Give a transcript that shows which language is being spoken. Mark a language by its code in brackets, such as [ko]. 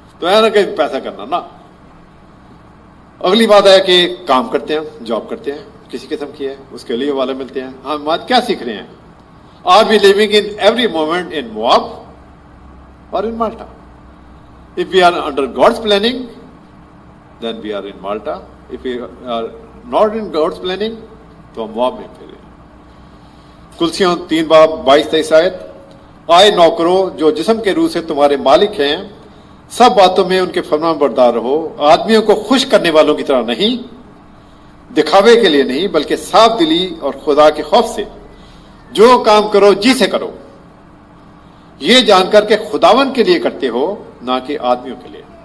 [ur] تو ہے نا کہ پیسہ کرنا نا. اگلی بات ہے کہ کام کرتے ہیں, جاب کرتے ہیں, کسی قسم کی ہے, اس کے لیے والے ملتے ہیں. ہم آج کیا سیکھ رہے ہیں؟ [en] Are we living in every moment in Moab اور in Malta? If we are under God's planning, then we are in Malta. If we are not in God's planning, [ur] تو ہم مواب میں پھیرے. کلسیوں 3 باب 22-23 آیت. آئے نوکرو جو جسم کے روح سے تمہارے مالک ہیں, سب باتوں میں ان کے فرمان بردار رہو, آدمیوں کو خوش کرنے والوں کی طرح نہیں, دکھاوے کے لیے نہیں, بلکہ صاف دلی اور خدا کے خوف سے. جو کام کرو جی سے کرو, یہ جان کر کے خداون کے لیے کرتے ہو, نہ کہ آدمیوں کے لیے.